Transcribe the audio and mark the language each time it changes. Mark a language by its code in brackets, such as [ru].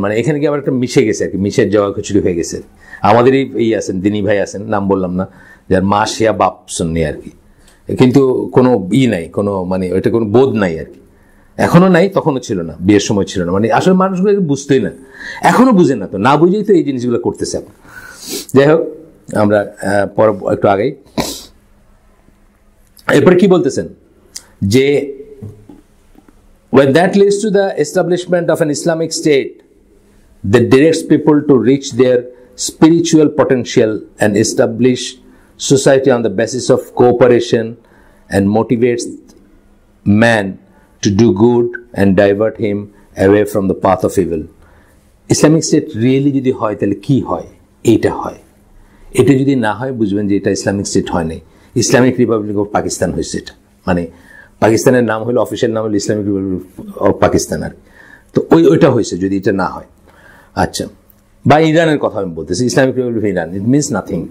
[bn] মানে এখানে কি আবার একটা মিশে গেছে আর কি, মিশের জগা খিচুড়ি হয়ে গেছে। আমাদেরই এই আছেন দিনী ভাই আছেন, নাম বললাম না, যার মা শিয়া বাপ সুন্নি আর কি, কিন্তু কোনো নাই, কোনো মানে ওইটা কোনো বোধ নাই আর কি। এখনো নাই, তখনও ছিল না, বিয়ের সময় ছিল না। মানে আসলে মানুষগুলো বুঝতেই না, এখনো বুঝেন না, তো না বুঝেই তো এই জিনিসগুলো করতেছে। যাই হোক, আমরা পর একটু আগেই এরপরে কি বলতেছেন যে [en] when that leads to the establishment of an Islamic state that directs people to reach their spiritual potential and establish society on the basis of cooperation and motivates man to do good and divert him away from the path of evil. Islamic state really [bn] যদি হয় তাহলে কি হয়? এইটা হয়। এটা যদি না হয় বুঝবেন যে এটা ইসলামিক স্টেট হয় নাই, ইসলামিক রিপাবলিক অফ পাকিস্তান হয়েছে। এটা মানে পাকিস্তানের নাম হলো, অফিসিয়াল নাম হলো ইসলামিক রিপাবলিক অফ পাকিস্তান আর। তো ওইটা হয়েছে যদি এটা না হয়। আচ্ছা, বা ইরানের কথা আমি বলতেছি, Islamic Republic of Iran, [en] It means nothing.